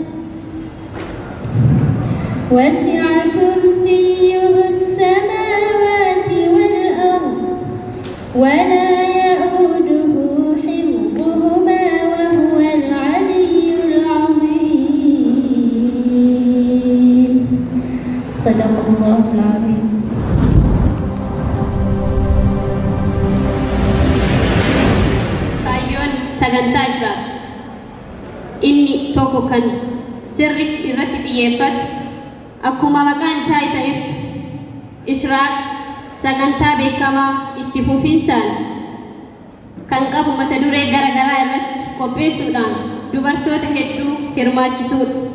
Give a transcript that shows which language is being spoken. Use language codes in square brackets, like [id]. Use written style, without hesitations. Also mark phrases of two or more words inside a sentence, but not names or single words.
[ar] وسع كرسيه السماوات والأرض ولا يؤوده حفظهما وهو العلي العظيم. صدق الله العظيم. [om] sagantaa ishraaq inni tokko kan sirriitti irratti xiyyeeffatu akkuma maqaan isaa isa ibsu ishraaq sagantaa beekamaa itti fufinsaan kan qabu mata duree garaagaraa irratti qopheessuudhaan dubartoota hedduu hirmaachisuudha.